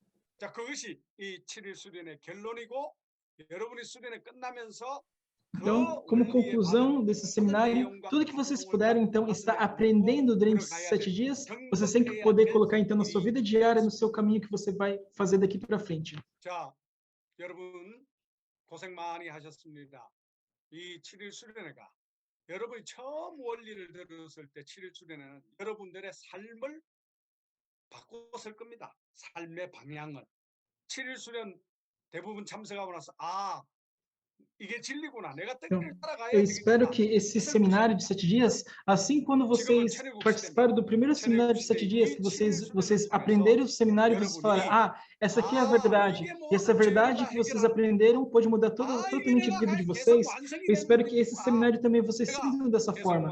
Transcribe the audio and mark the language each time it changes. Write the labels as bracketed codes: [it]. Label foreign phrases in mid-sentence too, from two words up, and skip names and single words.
[pt] Então, como conclusão desse seminário, tudo que vocês puderam, então, estar aprendendo durante esses 7 dias, vocês têm que poder colocar, então, na sua vida diária, no seu caminho que você vai fazer daqui para frente. [ko] 여러분 고생 많이 하셨습니다. 이 7일 수련회가 여러분이 처음 원리를 들었을 때 7일 수련회는 여러분들의 삶을 바꿨을 겁니다. 삶의 방향을. 7일 수련 대부분 참석하고 나서 이게 진리구나. 내가 [pt] Então, [ko] 땡기를 따라가야 [pt] eu espero [ko] 되겠구나. [pt] que esse seminário de 7 dias, assim quando vocês participaram do primeiro seminário de 7 dias, que vocês aprenderem o seminário, vocês falaram, ah, essa aqui é a verdade. E essa verdade que vocês aprenderam pode mudar totalmente a vida de vocês. Eu espero que esse seminário também vocês sintam dessa forma.